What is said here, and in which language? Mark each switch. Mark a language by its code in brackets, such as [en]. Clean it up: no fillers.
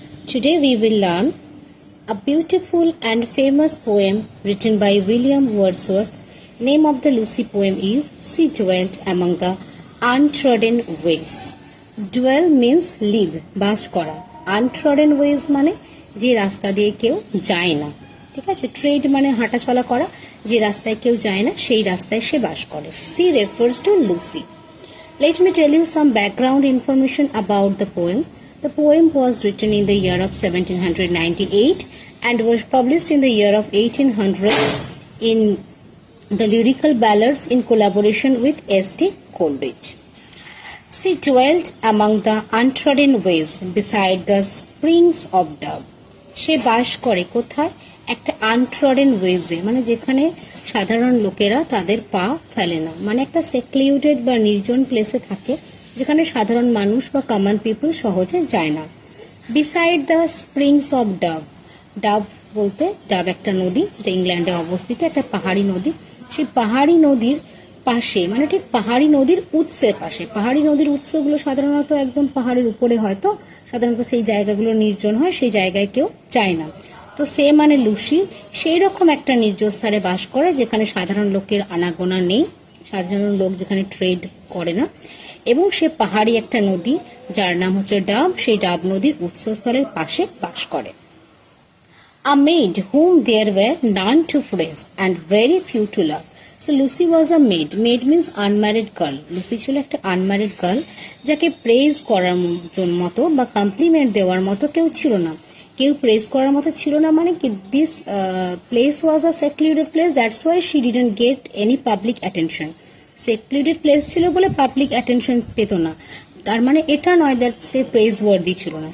[en] Today we will learn a beautiful and famous poem written by William Wordsworth. Name of the Lucy poem is She Dwelt Among the Untrodden Ways. Dwell means live, [bn] বাস করা. [en] Untrodden ways [bn] মানে যে রাস্তা দিয়ে কেউ যায় না. ঠিক আছে, ট্রেড মানে হাঁটা চলা করা, যে রাস্তায় কেউ যায় না সেই রাস্তায় সে বাস করে. [en] She refers to Lucy. Let me tell you some background information about the poem. The poem was written in the year of 1798 and was published in the year of 1800 in the Lyrical Ballads in collaboration with S.T. Coleridge. She dwelt among the untrodden ways beside the springs of Dove. [bn] সে বাস করে কোথায়? একটা আনট্রডেন ওয়েজে, মানে যেখানে সাধারণ লোকেরা তাদের পা ফেলে না, মানে একটা সেক্লিউডেড বা নির্জন প্লেসে থাকে যেখানে সাধারণ মানুষ বা কমন পিপল সহজে যায় না. বিসাইড দ্য স্প্রিংস অফ ডাব. ডাব বলতে ডাব একটা নদী যেটা ইংল্যান্ডে অবস্থিত, একটা পাহাড়ি নদী. সেই পাহাড়ি নদীর পাশে, মানে ঠিক পাহাড়ি নদীর উৎসের পাশে. পাহাড়ি নদীর উৎসগুলো সাধারণত একদম পাহাড়ের উপরে হয়তো, সাধারণত সেই জায়গাগুলো নির্জন হয়, সেই জায়গায় কেউ যায় না. তো সে মানে লুসি সেই রকম একটা নির্জন স্থানে বাস করে যেখানে সাধারণ লোকের আনাগোনা নেই, সাধারণ লোক যেখানে ট্রেড করে না, এবং সে পাহাড়ি একটা নদী যার নাম হচ্ছে ডাব, সেই ডাব নদীর উৎসস্থলের পাশে বাস করে. [en] A maid whom there were none to praise and very few to love. So Lucy was a maid. Maid means unmarried girl. [bn] Lucy ছিল একটা আনম্যারিড গার্ল যাকে প্রেজ করার মতো বা কমপ্লিমেন্ট দেওয়ার মতো কেউ ছিল না. কেউ প্রেজ করার মতো ছিল না মানে কি, [en] This place was a secluded place, that's why she didn't get any public attention. [bn] Secluded place ছিল বলে পাবলিক অ্যাটেনশন পেত না, তার মানে এটা নয় দ্যাট সে প্রেজ ওয়ার্দি ছিল না.